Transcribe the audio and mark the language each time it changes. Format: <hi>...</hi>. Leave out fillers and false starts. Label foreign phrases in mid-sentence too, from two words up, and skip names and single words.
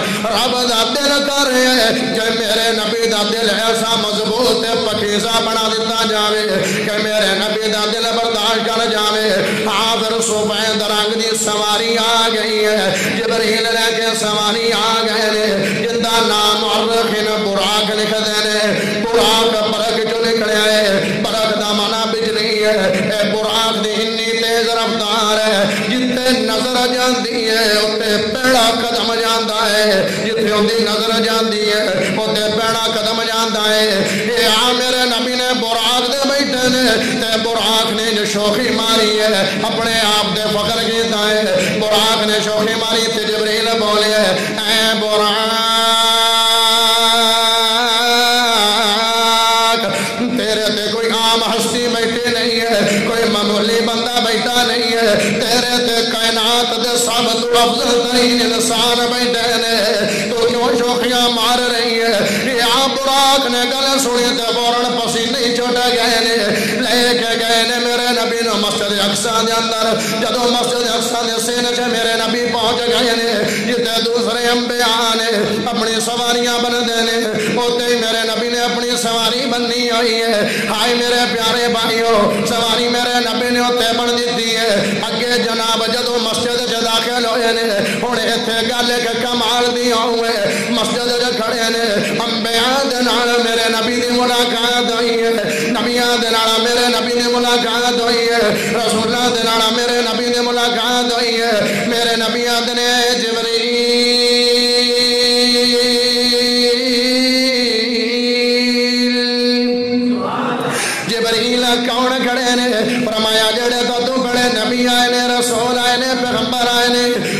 <pa>رب دا دل کر رہے ہیں کہ میرے نبی دا دل ایسا مضبوط پکیزہ بنا دیتا جاوے کہ میرے نبی دا دل برداشت کر جاوے ہاں پھر سفید رنگ دی سواری آ گئی ہے جبریل لے کے سواری آ گئے نے جندہ نام مورخین براق لکھ دینے براق برق جو نکلے ہے برق دا مانا بجلی ہے اے براق دی انی تیز رفتار ہے جتے نظر جاندی ہے اتے پیڑا قدم جاندہ ہے جتے ان دی نظر جاندی ہے اتے پیڑا قدم جاندہ ہے اے میرے نبی نے براق دے بیٹھے نے تے براق نے جو شوخی ماری ہے اپنے آپ دے فخر کیتا ہے براق نے شوخی ماری تے جبریل بولے اے براق تیرے تے کوئی عام ہستی بیٹھے نہیں ہے کوئی معمولی بندہ بیٹھا نہیں ہے تیرے تے کائنات دے سب تو افضل ترین انسان بیٹھے نے تو کیوں شوخیاں مار رہی ہے یا براق نے گل سنی تے فوراً پسینے چھوٹے گئے نے لے کے گئے نے میرے نبی نے مسجد اقصی دے اندر جدو مسجد اقصی دے سینے سے میرے نبی پہنچ گئے نے جتے دوسرے انبیاء نے اپنی سواریاں بن دینے ہوتے ہی میرے نبی نے اپنی سواری بننی ہوئی ہے ہائے میرے پیارے بھائیوں سواری میرے نبی نے ہوتے بن دیتی ہے اگے جناب جدو مسجد سے داخل ہوئے نے ہن ایتھے گل ایک کمال دی ہوئے مسجد سے کھڑے نے انبیاء دے نال میرے نبی دی ملاقات ہوئی ہے نبیاں دے نال میرے نبی دی ملاقات ہوئی ہے رسولاں دے نال میرے نبی دی ملاقات ہوئی ہے میرے نبیاں دے نے جبریل کون کھڑے نے فرمایا جڑے تو کھڑے نبی آئے نے رسول آئے نے پیغمبر آئے نے</pa>